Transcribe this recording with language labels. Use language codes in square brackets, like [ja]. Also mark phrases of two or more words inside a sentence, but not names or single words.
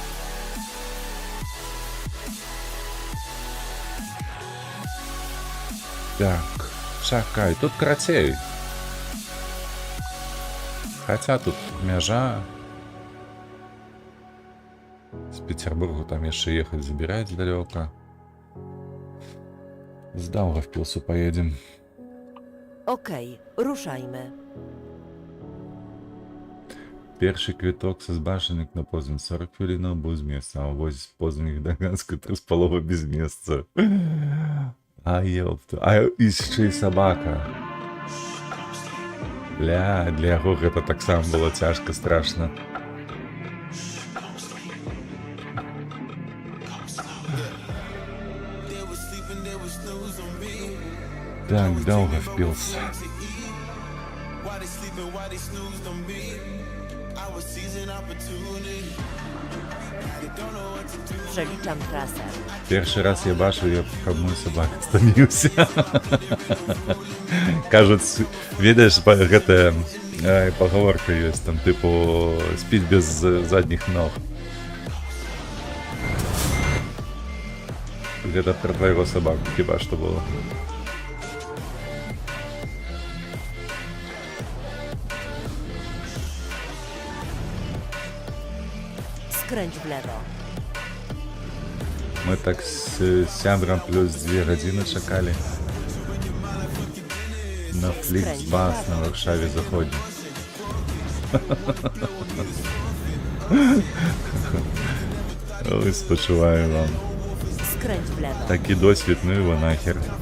[be] Так, чакай, тут карацей. Хаця тут мяжа. З Петербургу там яшчэ ехаць забіраць далёка. З Даугавпілсу поедем. [pl] Okej, ruszajmy. [be] Першы квіток са Збашанак на Познань 40 хвілінаў быў з месца, а вось з Познані да Гданьска 3,5 без месца. А ёпта, а яшчэ і сабака. Бля, для яго гэта таксама было цяжка, страшна. Так, Даугавпілс. [pl] Przeliczam trasę. [be] Першы раз я бачу, як каб мой сабака стаміўся. Кажуць, ведаеш, гэтая пагаворка ёсць, там тыпу спіць без задніх ног. Гэта пра твайго сабаку хіба што было. [pl] Skręć w lewo. [be] Мы так з сябрам плюс 2 гадзіны чакалі на Фліксбас на Варшаве заходні. Ой, спачуваю вам. [pl] Skręć w lewo. [be] Такі досвід, ну його нахер.